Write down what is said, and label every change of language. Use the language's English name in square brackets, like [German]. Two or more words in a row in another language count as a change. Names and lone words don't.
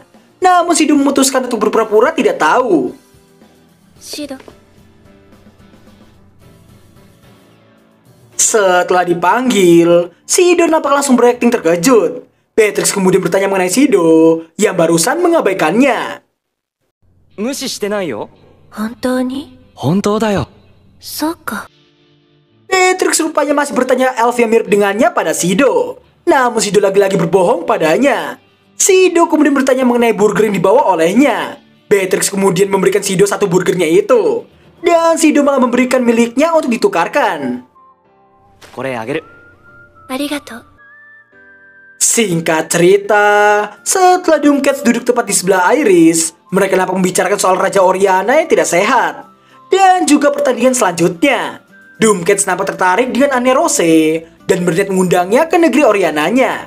[Indonesian] Namun Shido memutuskan untuk berpura-pura tidak tahu. Shido. Setelah dipanggil, Shido nampak langsung berakting terkejut. Beatrix kemudian bertanya mengenai Shido yang barusan mengabaikannya. [Japanese] 無視してないよ。本当に本当だよ。そうか。 [Indonesian] Beatrix rupanya masih bertanya elf yang mirip dengannya pada Shido. Namun Shido lagi-lagi berbohong padanya. Shido kemudian bertanya mengenai burger yang dibawa olehnya. Beatrix kemudian memberikan Shido satu burgernya itu. Dan Shido malah memberikan miliknya untuk ditukarkan. [Japanese] これあげる。ありがとう。 [Indonesian] Singkat cerita, setelah Doomcats duduk tepat di sebelah Iris, mereka nampak membicarakan soal Raja Oriana yang tidak sehat. Dan juga pertandingan selanjutnya. Doomcats nampak tertarik dengan Anne Rose dan berniat mengundangnya ke negeri Oriananya.